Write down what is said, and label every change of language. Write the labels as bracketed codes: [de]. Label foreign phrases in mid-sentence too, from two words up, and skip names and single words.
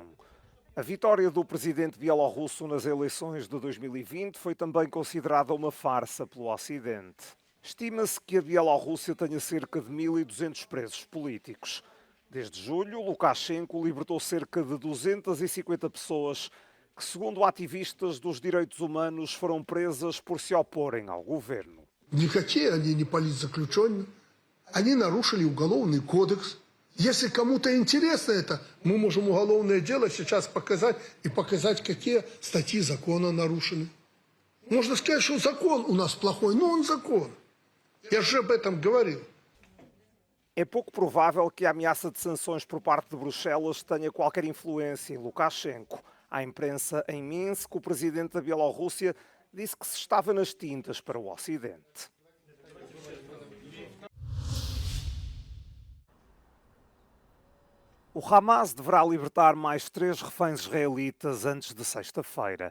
[pt] A vitória do presidente bielorrusso nas eleições de 2020 foi também considerada uma farsa pelo Ocidente. Estima-se que a Bielorrússia tenha cerca de 1.200 presos políticos. Desde julho, Lukashenko libertou cerca de 250 pessoas que, segundo ativistas dos direitos humanos, foram presas por se oporem ao governo. [ru] Никакие они не политзаключенные. Они нарушили уголовный кодекс. Если кому-то интересно это, мы можем уголовное дело сейчас показать и показать, какие статьи закона нарушены. Можно сказать, что закон у нас плохой, но он закон. Я же об этом говорил. [pt] É pouco provável que a ameaça de sanções por parte de Bruxelas tenha qualquer influência em Lukashenko. À imprensa em Minsk, o presidente da Bielorrússia disse que se estava nas tintas para o Ocidente. O Hamas deverá libertar mais 3 reféns israelitas antes de sexta-feira.